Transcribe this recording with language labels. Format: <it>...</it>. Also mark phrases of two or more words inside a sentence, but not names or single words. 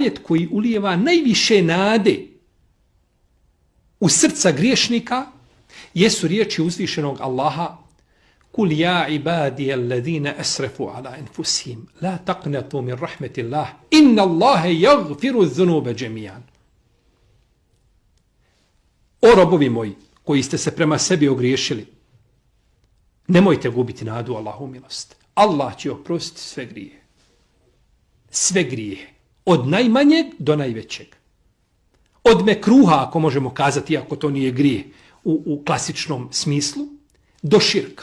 <bs>ajet koji ulijeva najviše nade u srca griješnika jesu riječi uzvišenog Allaha:</bs> <ar>قل يا عبادي الذين أسرفوا على أنفسهم لا تقنطوا من رحمة الله إن الله يغفر الذنوب جميعا.</ar> <bs>O robovi moji, koji ste se prema sebi ogriješili, nemojte gubiti nadu Allahu milost. Allah će oprostiti sve grije. Sve grije. Od najmanjeg do najvećeg. Od mekruha, ako možemo kazati, iako to nije grije u klasičnom smislu, do širka.</bs>